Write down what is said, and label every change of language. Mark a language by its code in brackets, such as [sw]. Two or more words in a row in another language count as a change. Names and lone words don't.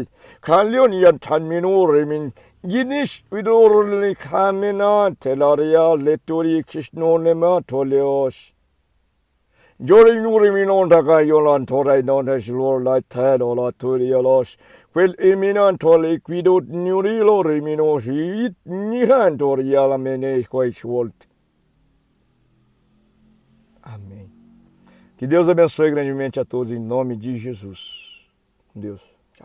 [pt] Kalyon yan tan minur min ginish vidor le kamena telaria letori kishno le matoleosh. Jori nuri minon taka yolan torai non shlo la tad ola torialos. Quel iminan tole quidot nurilo rimino shit nihan toriala mene quai swolt. Amém. Que Deus abençoe grandemente a todos em nome de Jesus. Com Deus.